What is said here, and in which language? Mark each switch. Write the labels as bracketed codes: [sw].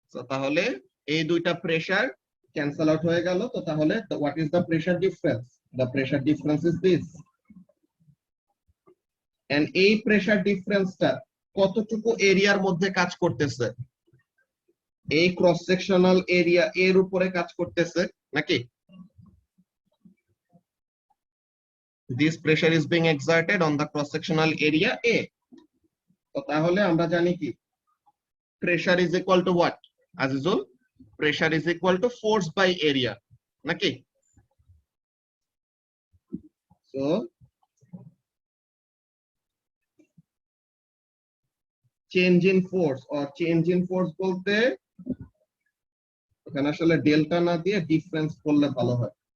[bn] তাহলে এই দুইটা প্রেসার ক্যান্সেল আউট হয়ে গেল, তো তাহলে [en] What is the pressure difference? The pressure difference is this, [bn] and এই প্রেসার ডিফারেন্সটা কতটুকু এরিয়ার মধ্যে কাজ করতেছে? এই ক্রস সেকশনাল এরিয়া এর উপরে কাজ করতেছে নাকি? [en] This pressure is being exerted on the cross sectional area A. [bn] তো তাহলে আমরা জানি কি [en] pressure is equal to what? As usual, pressure is equal to force by area নাকি? So change in force [bn] or change in force বলতে এখানে আসলে delta না দিয়ে ডিফারেন্স করলে ভালো হয়।